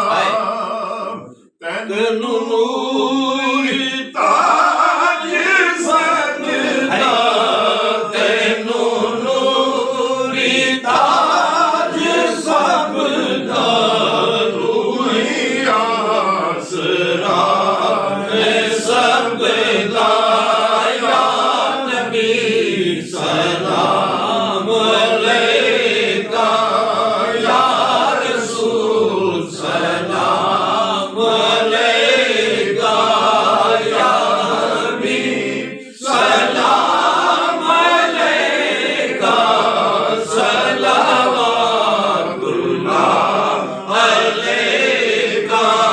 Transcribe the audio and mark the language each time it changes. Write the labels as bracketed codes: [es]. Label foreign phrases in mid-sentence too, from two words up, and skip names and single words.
[pa] تینوں نور تاج سکدا تینوں نور تاج سکدا توں ہی آسرا سبدا [ar] يا نبي سلام عليك يا رسول سلام عليك يا حبيب سلام عليك صلوات الله عليك